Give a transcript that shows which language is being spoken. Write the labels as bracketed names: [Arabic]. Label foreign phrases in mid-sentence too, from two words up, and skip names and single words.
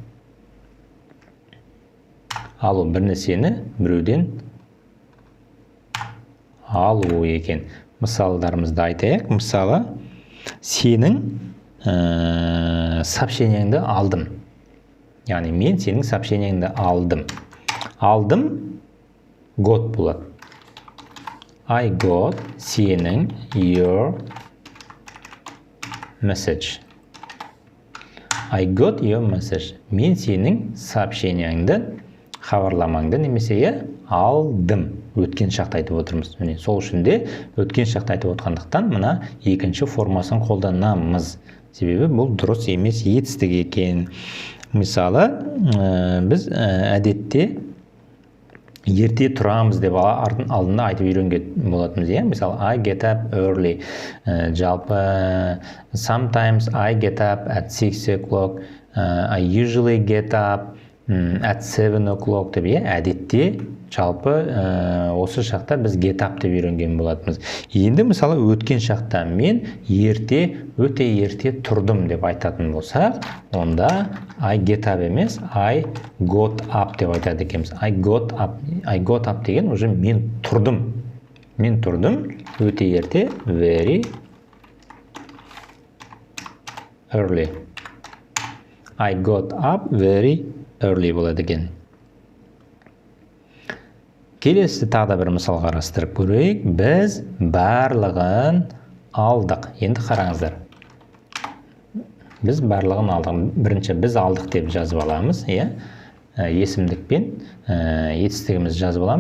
[Kazakh] Алу бір нәрсені біреуден алу екен. Мысалдарымызды айтайық. Мысалы, сенің сообщениеңді алдым. Яғни мен сенің сообщениеңді алдым. Алдым got болады. [English] I got сенің your message. I got your message. [Kazakh] Мен сенің сообщениеңді хабарламаңды немесе алдым. Өткен шақта айтып отырмыз. Міне сол үшін де өткен шақта айтып отырғандықтан мына екінші формасын қолданамыз. Себебі бұл дұрыс емес етістік екен. Мысалы, біз әдетте ерте тұрамыз деп алдында айтып үйренген болатынбыз, Мысалы, [English] I get up early. Жалпы, sometimes I get up at 6 o'clock. I usually get up at 7 o'clock [Kazakh] деп, әдетте жалпы осы шақта біз [English] get up [Kazakh] деп үйренген болатынбыз. Енді мысалы өткен шақта мен өте ерте тұрдым деп айтатын болсақ, онда [English] I get up [Kazakh] емес, [English] I got up [Kazakh] деп айтады екенбіз. [English] I got up [Kazakh] деген уже мен тұрдым. Мен тұрдым өте ерте, [English] very early. I got up very early [Kazakh] болады екен. Келесі тағы да бір мысал қарастырып көрейік. Біз барлығын алдық. Енді қараңыздар. Біз барлығын алдық. Бірінші біз алдық деп жазып аламыз, есімдікпен етістігіміз жазып аламыз.